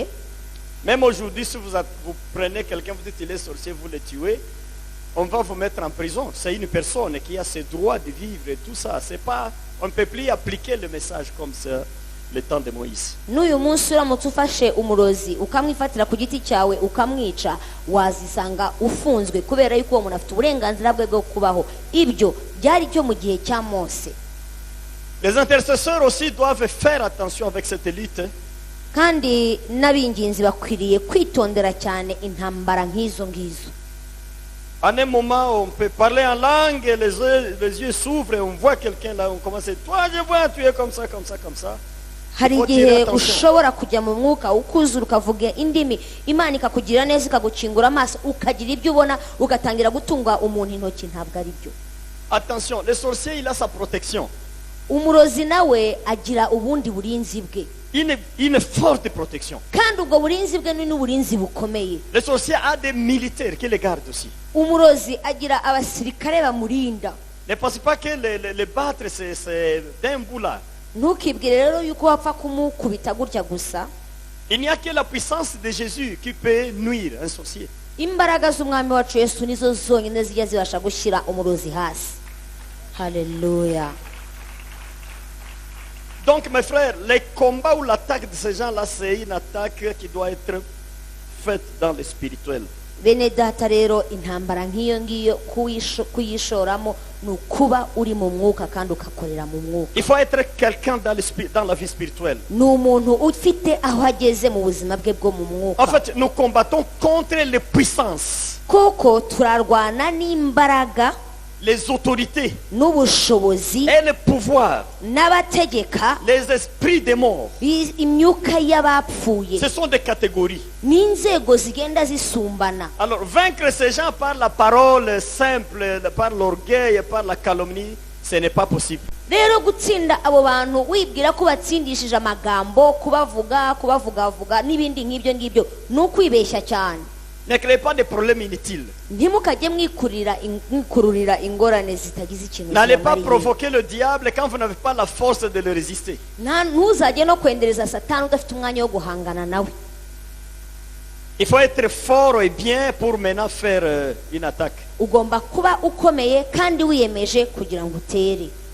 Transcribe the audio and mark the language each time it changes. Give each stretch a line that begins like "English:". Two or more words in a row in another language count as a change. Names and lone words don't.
French: Même aujourd'hui, si vous prenez quelqu'un, vous dites il est sorcier, vous le tuez, on va vous mettre en prison. C'est une personne qui a ses droits de vivre et tout ça. C'est pas, on ne peut plus appliquer le message comme ça, le temps de Moïse.
Kinyarwanda: n'uyu munsi uramutse ufashe umurozi ukamwifatira ku giti cyawe ukamwica, wazisanga ufunzwe kubera yuko uwo muntu afite uburenganzira bwe bwo kubaho. ibyo byari cyo mu gihe cya Mose.
French: Les intercesseurs aussi doivent faire attention avec cette lutte.
Kinyarwanda: kandi n'abinginzi bakwiriye kwitondera cyane intambara nk'izo ngizo.
French: En un moment, on peut parler en langue et les yeux s'ouvrent et on voit quelqu'un là, on commence à dire, toi je vois, tu es comme ça, comme ça, comme ça.
Kinyarwanda: hari igihe ushobora kujya mu mwuka ukuzura ukavuga indimi Imana ikakugirira neza ikagukingura amaso ukagira ibyo ubona ugatangira gutunga umuntu intoki ntabwo ari byo.
French: Attention, le sorcier il a sa protection.
Kinyarwanda: Umurozi nawe agira ubundi burinzi bwe.
French: Une forte protection.
Kinyarwanda: Kandi ubwo burinzi bwe ni n'uburinzi bukomeye.
French: Le sorcier a des militaires qui le gardent aussi.
Kinyarwanda: Umurozi agira abasirikare bamurinda.
French: Ne pensez pas que les battre c'est d'un boulard.
Kinyarwanda: Ntukibwire rero yuko wapfa kumukubita gutya gusa.
French: Il n'y a que la puissance de Jésus qui peut nuire un sorcier.
Kinyarwanda: Imbaraga z'umwami wacu Yesu nizo zonyine zijya zibasha gushyira umurozi hasi. Haleluya.
French: Donc mes frères, les combats ou l'attaque de ces gens-là, c'est une attaque qui doit être faite dans le spirituel.
Kinyarwanda: Bene data rero intambara nk'iyo ngiyo kuyishoramo ni ukuba uri mu mwuka kandi ukakorera mu mwuka.
French: Il faut être quelqu'un dans la vie spirituelle.
Kinyarwanda: Ni umuntu ufite aho ageze mu buzima bwe bwo mu mwuka.
French: En fait, nous combattons contre les puissances,
Kinyarwanda: Koko turarwana n'imbaraga,
French: les autorités
Kinyarwanda: n'ubushobozi,
French: et le pouvoir,
Kinyarwanda: n'abategeka,
French: les esprits des morts.
Kinyarwanda: imyuka y'abapfuye.
French: Ce sont des catégories.
Kinyarwanda: N'inzego zigenda zisumbana.
French: Alors, vaincre ces gens par la parole simple, par l'orgueil, par la calomnie, ce n'est pas possible.
Kinyarwanda: Rero gutsinda abo bantu wibwira ko batsindishije amagambo, kubavugavuga n'ibindi nk'ibyo ngibyo ni ukwibeshya cyane.
French: Ne créez pas de problèmes inutiles.
Kinyarwanda: Ntimukajye mwikururira ingorane zitagize ikintu.
French: N'allez pas provoquer le diable quand vous n'avez pas la force de le résister.
Kinyarwanda: Ntuzajye no kwendereza Satani udafite umwanya wo guhangana nawe.
French: Il faut être fort et bien pour maintenant faire une attaque.
Kinyarwanda: Ugomba kuba ukomeye kandi wiyemeje kugira ngo utere.